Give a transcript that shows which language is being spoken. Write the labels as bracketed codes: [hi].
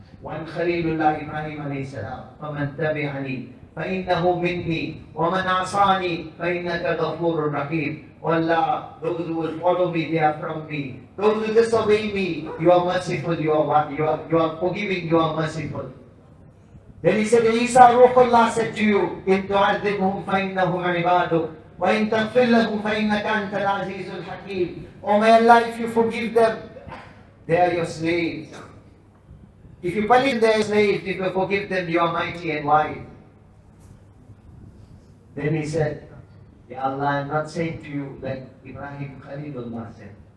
[ar] One Khalilullah Ibrahim alayhi salam, فَمَنْ تَبِعَنِي فَإِنَّهُ مِنِّي وَمَنْ عَصَانِي فَإِنَّكَ غَفُورٌ رَحِيمٌ. [en] Oh Allah, those who will follow me, they are from me. Those who disobey me, you are merciful, you are forgiving, you are merciful. Then he said, Isa Ruhullah said to you, [ar] إِن تُعَذِّبْهُمْ فَإِنَّهُمْ عِبَادُكَ وَإِن تَغْفِرْ لَهُمْ فَإِنَّكَ أَنْتَ الْعَزِيزُ الْحَكِيمُ. [en] Oh my Allah, if you forgive them, they are your slaves. If you punish their slaves, if you forgive them, you are mighty and wise. Then he said, Ya Allah, I'm not saying to you like Ibrahim Khalilullah said.